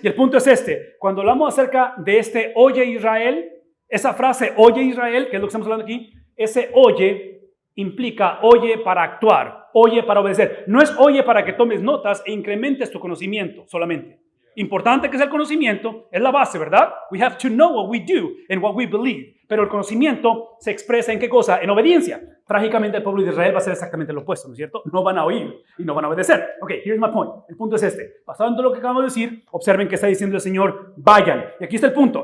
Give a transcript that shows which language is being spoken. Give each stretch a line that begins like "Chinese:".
Spanish: Y el punto es este, cuando hablamos acerca de este oye Israel, esa frase oye Israel, que es lo que estamos hablando aquí, ese oye implica oye para actuar, oye para obedecer. No es oye para que tomes notas e incrementes tu conocimiento solamente. Importante que sea el conocimiento, es la base, ¿verdad?
English: We have to know what we do and what we believe.
Spanish: Pero el conocimiento se expresa ¿en qué cosa? En obediencia. Trágicamente el pueblo de Israel va a ser exactamente lo opuesto, ¿no es cierto? No van a oír y no van a obedecer.
English: Ok, here's my point.
Spanish: El punto es este. Basado en todo lo que acabamos de decir, observen que está diciendo el Señor, vayan. Y aquí está el punto.